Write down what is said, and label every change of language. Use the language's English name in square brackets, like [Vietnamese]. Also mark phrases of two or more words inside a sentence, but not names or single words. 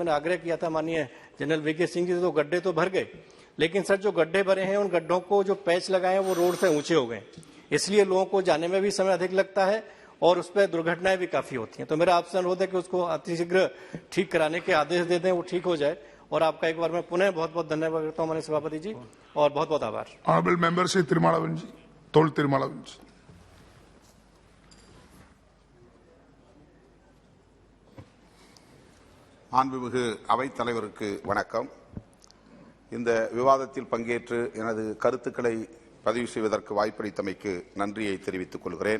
[Hindi] मैंने आग्रह किया था माननीय जनरल VK सिंह जी से, तो गड्ढे तो भर गए, लेकिन सर जो गड्ढे भरे हैं उन गड्ढों को जो पैच लगाए हैं वो रोड से ऊंचे हो गए, इसलिए लोगों को जाने में भी समय अधिक लगता है और उस पर दुर्घटनाएं भी काफी होती हैं। तो मेरा आपसे अनुरोध है कि उसको अतिशीघ्र ठीक कराने के आदेश दे दें, वो ठीक हो जाए। और आपका एक बार मैं पुनः बहुत बहुत धन्यवाद करता हूं माननीय सभापति जी, और बहुत बहुत आभार। ऑनरेबल मेंबर श्री तिरुमालावन जी, तोल तिरुमालावन जी। [Tamil] மாண்புமிகு அவைத் தலைவருக்கு வணக்கம். இந்த விவாதத்தில் பங்கேற்று எனது கருத்துக்களை பதிவு செய்வதற்கு வாய்ப்பளித்தமைக்கு நன்றியை தெரிவித்துக் கொள்கிறேன்.